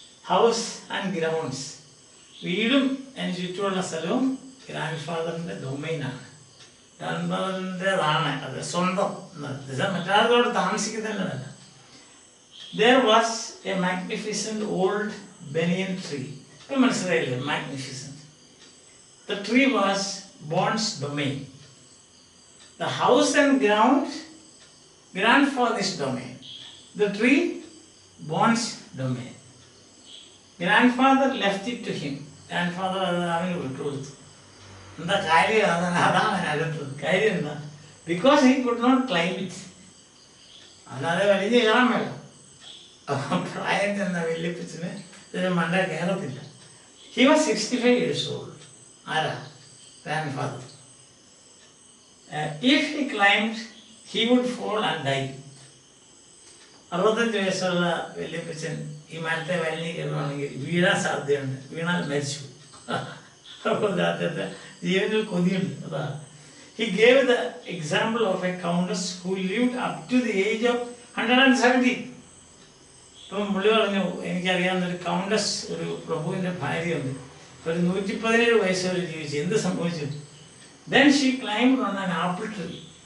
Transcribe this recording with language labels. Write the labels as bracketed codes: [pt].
[ml] House and grounds, വീടും അതിന് ചുറ്റുമുള്ള സ്ഥലവും ഗ്രാൻഡ് ഫാദറിൻ്റെ ഡൊമൈനാണ്. ഗ്രാൻഡ്മദറിൻ്റെതാണ് അത് സ്വന്തം മറ്റാരോട് താമസിക്കുന്നതല്ല. [en] There was a magnificent old banyan tree. [ml] ഇപ്പം മനസ്സിലായില്ലേ? [en] Magnificent. The tree was Bond's domain. The house and ground, grandfather's domain. The tree, Bond's domain. Grandfather left it to him. [ml] Grandfather അവന് വിട്ടുകൊടുത്തു. എന്താ കാര്യം? അതാണ് അതിനകത്തത്. കാര്യം എന്താ? [en] Because he could not climb it. [ml] അല്ലാതെ വലിയ കയറാൻ വേണ്ട. പ്രായം ചെന്ന വല്യപ്പച്ചന് ഇതിന് മണ്ട കയറത്തില്ല. [en] He was 65 years old. [ml] ആരാ? [en] Grandfather. If he climbed, he would fall and die. [ml] 65 വയസ്സുള്ള വല്യപ്പച്ചൻ ഈ മരത്തെ വലിഞ്ഞ് കയറുവാണെങ്കിൽ വീഴാൻ സാധ്യതയുണ്ട്. വീണാൽ മരിച്ചു. അപ്പോൾ അദ്ദേഹത്തെ ജീവനിൽ കൊതിയുണ്ട്. [en] അതാ he gave the example of a countess who lived up to the age of 170. [ml] ഇപ്പം പുള്ളി പറഞ്ഞു, എനിക്കറിയാവുന്നൊരു കൗണ്ടസ്, ഒരു പ്രഭുവിൻ്റെ ഭാര്യയുണ്ട്, ഒരു 117 വയസ്സ് വരെ ജീവിച്ചു. എന്ത് സംഭവിച്ചു? [en] Then she climbed on an apple tree.